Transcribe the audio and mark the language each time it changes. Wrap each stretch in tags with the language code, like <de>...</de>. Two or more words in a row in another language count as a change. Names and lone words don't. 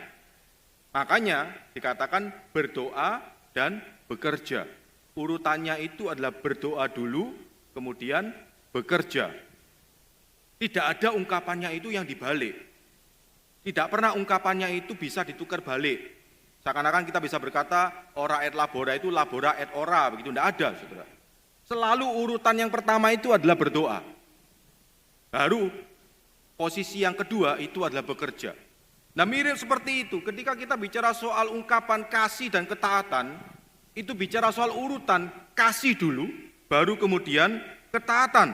<id>Makanya dikatakan berdoa dan bekerja. Urutannya itu adalah berdoa dulu, kemudian bekerja. Tidak ada ungkapannya itu yang dibalik. Tidak pernah ungkapannya itu bisa ditukar balik. Seakan-akan kita bisa berkata,</id> <la>ora et labora itu labora et ora,</la> <id>begitu. Tidak ada, saudara. Selalu urutan yang pertama itu adalah berdoa. Baru posisi yang kedua itu adalah bekerja. Nah, mirip seperti itu, ketika kita bicara soal ungkapan kasih dan ketaatan, itu bicara soal urutan kasih dulu, baru kemudian ketaatan.</id>